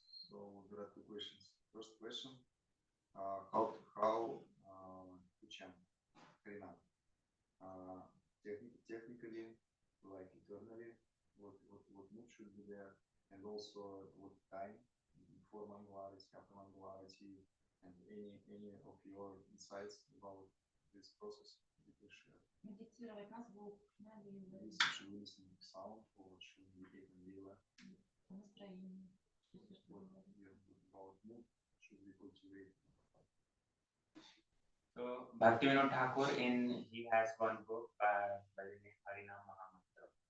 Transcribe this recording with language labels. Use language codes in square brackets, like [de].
[en] So there are two questions. First question, how to chant Harinam? Technically, like eternally, what mood should be there, and also what time before Mangalarati, after Mangalarati, and any of your insights about this process you can share. [ru] Медитировать на звук, на лилы. [en] Should we listen to sound or should we take a lila? [ru] Настроение. [en] About mood should we cultivate? So Bhaktivinoda Thakur he has one book by the name Harinam Mahamantra.